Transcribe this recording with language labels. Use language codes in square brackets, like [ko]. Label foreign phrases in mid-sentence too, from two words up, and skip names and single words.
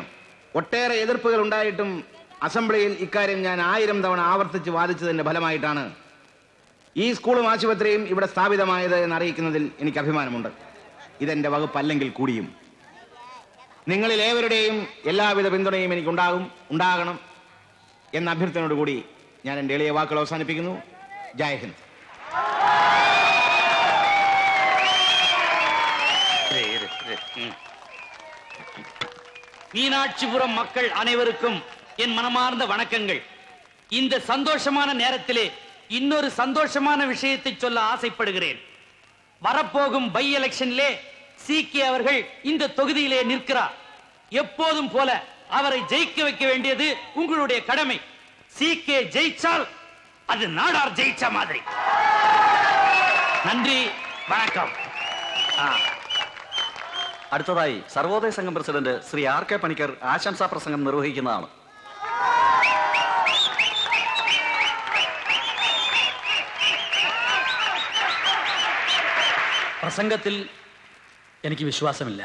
[ml] ഒട്ടേറെ എതിർപ്പുകൾ ഉണ്ടായിട്ടും അസംബ്ലിയിൽ ഇക്കാര്യം ഞാൻ 1000 തവണ ആവർത്തിച്ച് വാദിച്ചതിന്റെ ഫലമായിട്ടാണ് ഈ സ്കൂളും ആശുപത്രിയും ഇവിടെ സ്ഥാപിതമായത് എന്നറിയിക്കുന്നതിൽ എനിക്ക് അഭിമാനമുണ്ട്. ഇതെന്റെ വകുപ്പല്ലെങ്കിൽ കൂടിയും നിങ്ങളിൽ ഏവരുടെയും എല്ലാവിധ പിന്തുണയും ഉണ്ടാകണം എന്ന അഭ്യർത്ഥനയോടുകൂടി ഞാൻ എൻ്റെ എളിയ വാക്കുകൾ അവസാനിപ്പിക്കുന്നു. [hi] जय हिन्द. [ta] மீனாட்சிபுரம் மக்கள் அனைவருக்கும் என் மனமார்ந்த வணக்கங்கள். இந்த சந்தோஷமான நேரத்திலே இன்னொரு சந்தோஷமான விஷயத்தை சொல்ல ஆசைப்படுகிறேன். வரப்போகும் [en] by election-இலே [ta] சீக்கே அவர்கள் இந்த தொகுதியிலே நிற்கிறார். எப்போதும் போல அவரை ஜெயிக்க வைக்க வேண்டியது உங்களுடைய கடமை. சீக்கே ஜெயிச்சால் அது நாடார் ஜெயிச்ச மாதிரி. நன்றி, வணக்கம். [ml] അടുത്തതായി സർവോദയ സംഘം പ്രസിഡന്റ് ശ്രീ ആർ.കെ. പണിക്കർ ആശംസാ പ്രസംഗം നിർവഹിക്കുന്നതാണ്. പ്രസംഗത്തിൽ എനിക്ക് വിശ്വാസമില്ല.